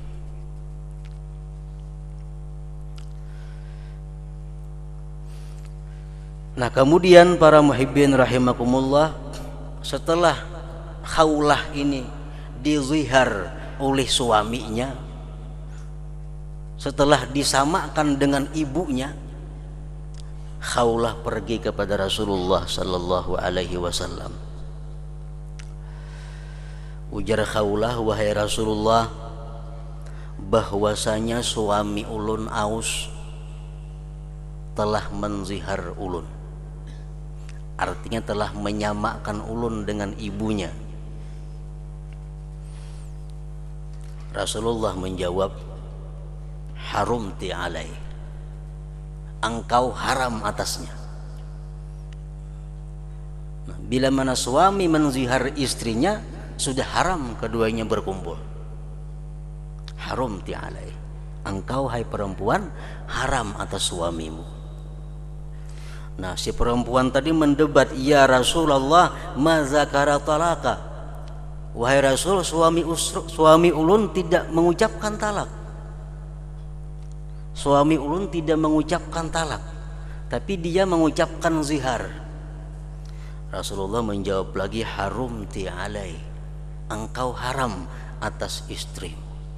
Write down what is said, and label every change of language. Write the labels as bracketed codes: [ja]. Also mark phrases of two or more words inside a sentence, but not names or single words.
[bjn] Nah, kemudian para muhibbin rahimakumullah, setelah khaulah ini dizihar oleh suaminya, setelah disamakan dengan ibunya, khaulah pergi kepada Rasulullah [ar] صلى الله عليه وسلم. [bjn] Ujar khaulah, wahai Rasulullah, bahwasanya suami ulun Aus telah menzihar ulun. Artinya telah menyamakan ulun dengan ibunya. Rasulullah menjawab, [ar] حرمت عليه, [bjn] engkau haram atasnya. Nah, bila mana suami menzihar istrinya, sudah haram keduanya berkumpul. [ar] حرمت عليه, [bjn] engkau hai perempuan haram atas suamimu. Nah, si perempuan tadi mendebat, ya Rasulullah, [ar] ما ذكر طلاقا, [bjn] wahai Rasul, suami ulun tidak mengucapkan talak. Suami ulun tidak mengucapkan talak, tapi dia mengucapkan zihar. Rasulullah menjawab lagi, [ar] حرمت عليه, [bjn] engkau haram atas istrimu.